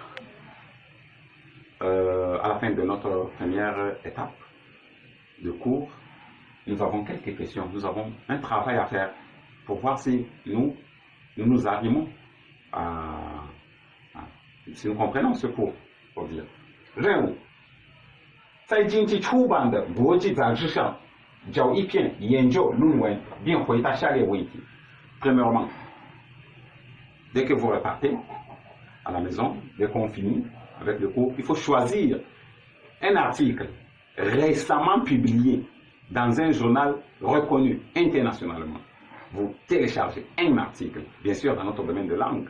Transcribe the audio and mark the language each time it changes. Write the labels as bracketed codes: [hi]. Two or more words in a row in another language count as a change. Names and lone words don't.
[fr] À la fin de notre première étape de cours, nous avons quelques questions. Nous avons un travail à faire pour voir si nous arrimons à si nous comprenons ce cours， [zh] 我觉得任务在近期出版的国际杂志上交一篇研究论文，并回答下列问题。 [fr] Premièrement, dès que vous repartez à la maison, dès qu'on finit avec le cours, il faut choisir un article récemment publié dans un journal reconnu internationalement. Vous téléchargez un article, bien sûr dans notre domaine de langue.